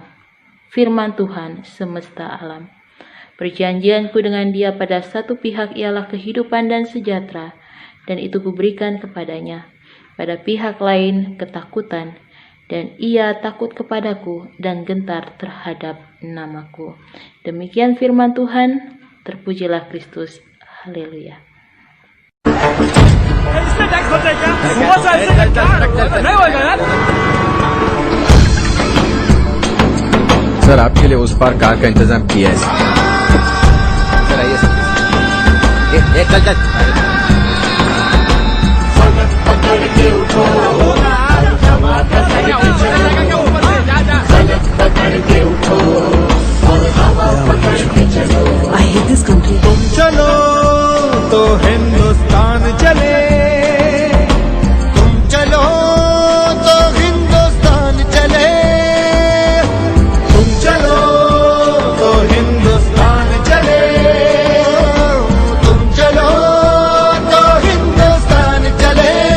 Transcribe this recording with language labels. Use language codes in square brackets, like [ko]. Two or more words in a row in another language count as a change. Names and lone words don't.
[id] Firman Tuhan semesta alam. Perjanjianku dengan dia pada satu pihak ialah kehidupan dan sejahtera, dan itu kuberikan kepadanya. Pada pihak lain ketakutan, dan ia takut kepadaku dan gentar terhadap namaku. Demikian firman Tuhan, terpujilah Kristus. Haleluya. [hi] सर आपके लिए उस पार कार का इंतजाम किया है सर आइए सर चल चल [en] I hate this country. [hi] चलो तो हिंदुस्तान चले तुम चलो तो हिंदुस्तान चले तुम चलो तो हिंदुस्तान चले तुम चलो तो हिंदुस्तान चले